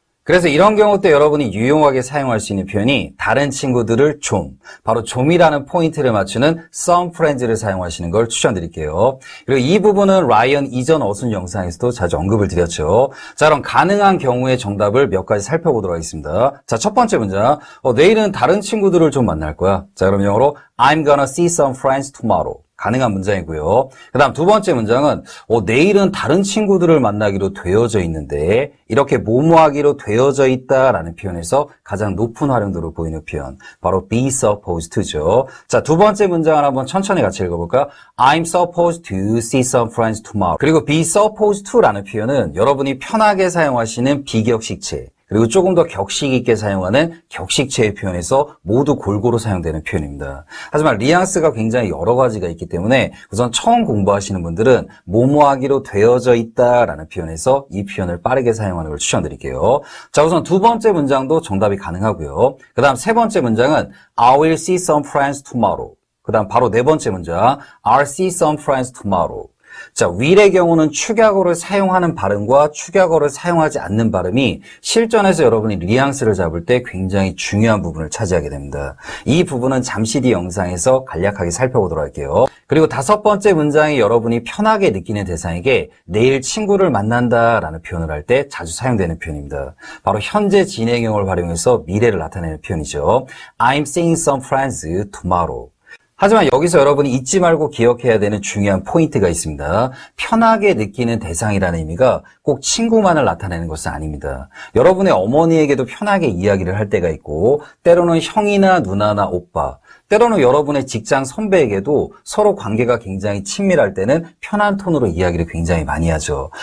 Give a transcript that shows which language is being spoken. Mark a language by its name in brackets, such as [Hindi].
[Korean] 그래서 이런 경우 때 여러분이 유용하게 사용할 수 있는 표현이 다른 친구들을 좀, 바로 좀이라는 포인트를 맞추는 [English] some friends [Korean] 를 사용하시는 걸 추천드릴게요. 그리고 이 부분은 라이언 이전 어순 영상에서도 자주 언급을 드렸죠. 자, 그럼 가능한 경우의 정답을 몇 가지 살펴보도록 하겠습니다. 자, 첫 번째 문장. 내일은 다른 친구들을 좀 만날 거야. 자, 그럼 영어로 [English] I'm gonna see some friends tomorrow. [Korean] 가능한 문장이고요. 그 다음 두 번째 문장은 내일은 다른 친구들을 만나기로 되어져 있는데 이렇게 뭐뭐하기로 되어져 있다라는 표현에서 가장 높은 활용도를 보이는 표현 바로 [English] be supposed to [Korean] 죠. 자, 두 번째 문장을 한번 천천히 같이 읽어볼까요? [English] I'm supposed to see some friends tomorrow. [Korean] 그리고 [English] be supposed to [Korean] 라는 표현은 여러분이 편하게 사용하시는 비격식체 그리고 조금 더 격식 있게 사용하는 격식체의 표현에서 모두 골고루 사용되는 표현입니다. 하지만 뉘앙스가 굉장히 여러 가지가 있기 때문에 우선 처음 공부하시는 분들은 뭐뭐하기로 되어져 있다라는 표현에서 이 표현을 빠르게 사용하는 걸 추천드릴게요. 자, 우선 두 번째 문장도 정답이 가능하고요. 그 다음 세 번째 문장은 [English] I will see some friends tomorrow. [Korean] 그 다음 바로 네 번째 문장 [English] I'll see some friends tomorrow. [Korean] 자, will의 경우는 축약어를 사용하는 발음과 축약어를 사용하지 않는 발음이 실전에서 여러분이 뉘앙스를 잡을 때 굉장히 중요한 부분을 차지하게 됩니다. 이 부분은 잠시 뒤 영상에서 간략하게 살펴보도록 할게요. 그리고 다섯 번째 문장이 여러분이 편하게 느끼는 대상에게 내일 친구를 만난다라는 표현을 할 때 자주 사용되는 표현입니다. 바로 현재 진행형을 활용해서 미래를 나타내는 표현이죠. [English] I'm seeing some friends tomorrow. [Korean] 하지만 여기서 여러분이 잊지 말고 기억해야 되는 중요한 포인트가 있습니다. 편하게 느끼는 대상이라는 의미가 꼭 친구만을 나타내는 것은 아닙니다. 여러분의 어머니에게도 편하게 이야기를 할 때가 있고 때로는 형이나 누나나 오빠, 때로는 여러분의 직장 선배에게도 서로 관계가 굉장히 친밀할 때는 편한 톤으로 이야기를 굉장히 많이 하죠.